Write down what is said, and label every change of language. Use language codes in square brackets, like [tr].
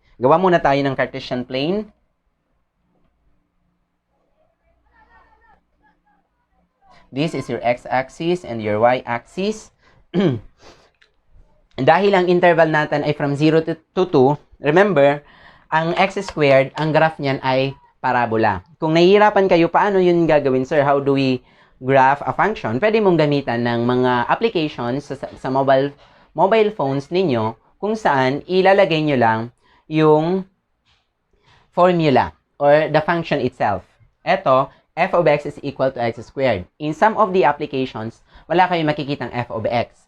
[tl] Gawa muna tayo ng Cartesian plane. [en] This is your x-axis and your y-axis. [tl] Dahil ang interval natin ay [en] from 0 to 2, [tl] remember, ang x squared, ang graph niyan ay parabola. Kung nahihirapan kayo, paano yun gagawin, sir? [en] How do we graph a function? [tl] Pwede mong gamitan ng mga applications sa mobile phones ninyo kung saan ilalagay nyo lang yung formula [en] or the function itself. Ito, f of x is equal to x squared. In some of the applications, [tl] wala kayong makikitang [en] f of x.